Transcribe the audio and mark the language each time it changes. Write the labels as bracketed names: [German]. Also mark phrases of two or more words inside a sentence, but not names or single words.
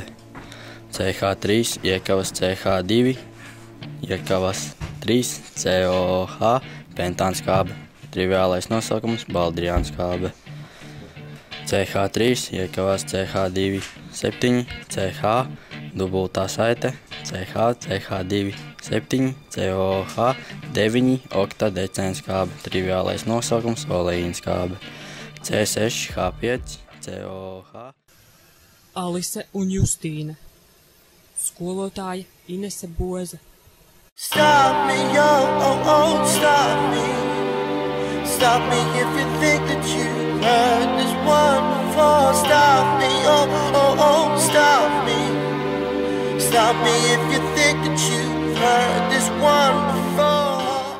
[Latvian] CH3 iekavas CH2 iekavas 3COH pentānskābe, triviālais nosaukums baldriānskābe. CH3 iekavās CH2 7, CH dubultā saite, CH2 7, COH 9 oktadecēnskābe, triviālais nosaukums oleīnskābe. C6H5 COH. Alise un Justīne, skolotāja Inese Boze. [English] Stop me, oh, stop me. Stop me if you think that you heard this one before. Stop me, oh, stop me. Stop me if you think that you've heard this one before.